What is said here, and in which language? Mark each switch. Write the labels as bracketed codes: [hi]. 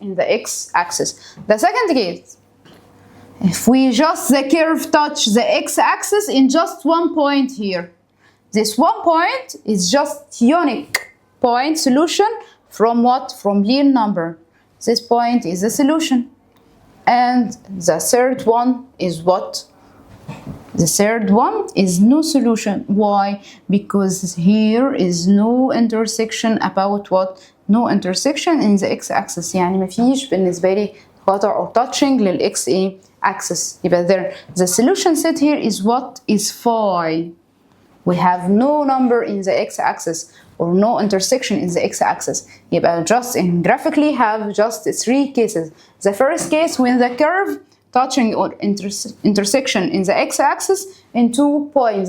[en] In the x-axis. The second case, if we just the curve touch the x-axis in just 1 point here, this 1 point is just unique point solution from what? From real number. This point is the solution. And the third one is what? The third one is no solution. Why? Because here is no intersection about what? No intersection in the x-axis. [ar] يعني مفيش بالنسبة لي قطع [en] or touching [ar] للx axis. [en] يبقى there. The solution set here is what? Is phi. We have no number in the x-axis or no intersection in the x-axis. يبقى just in graphically have just 3 cases. The first case when the curve touching or intersection in the x-axis in 2 points.